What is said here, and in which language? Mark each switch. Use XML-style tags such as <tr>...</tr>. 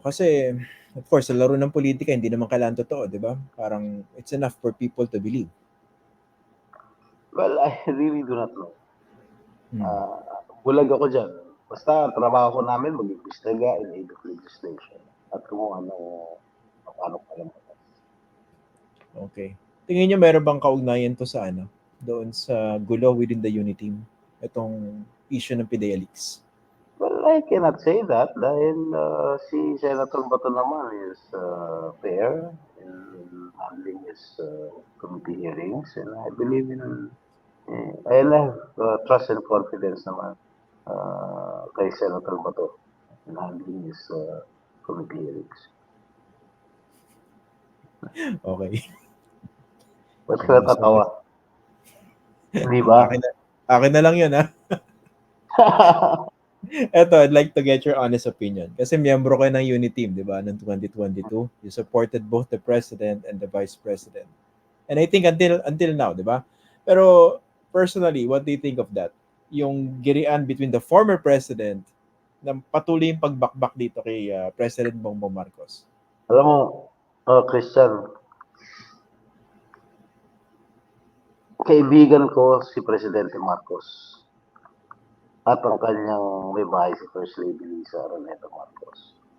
<tl>Kasi, of course, sa laro ng politika, hindi naman kailangan totoo, di ba?</tl> <en>Parang, it's enough for people to believe. Well, I really do not know.</en> <tl>Bulag ako dyan. Basta, trabaho ko namin mag-imbestiga</tl> <en>in aid of legislation.</en> <tl>At kung paano alam ko. Okay. Tingin niyo meron bang kaugnayan to sa doon sa gulo</tl> <en>within the unit team?</en> <tl>Itong issue ng PIDEA leaks?</tl> <en>Well, I cannot say that</en> <tl>dahil si</tl> <en>Senator Bato naman is fair in handling his committee hearings, and I believe in I have trust and confidence naman kay Senator Bato in handling his committee hearings. Okay.</en> <tl>Ba't ka natatawa? Di ba? Akin na lang yun, ha?</tl> <en>Eto, I'd like to get your honest opinion.</en> <tl>Kasi miyembro kayo ng unit team, di ba, noong 2022.</tl> <en>You supported both the president and the vice president. And I think until now,</en> <tl>di ba?</tl> <en>Pero personally, what do you think of that?</en> <tl>Yung girian between the former president na patuloy yung pagbakbak dito kay President Bongbong Marcos. Alam mo, Christian, kaibigan ko si Presidente Marcos at ang kanyang may bahay si First Lady Lisa Araneta Marcos.</tl>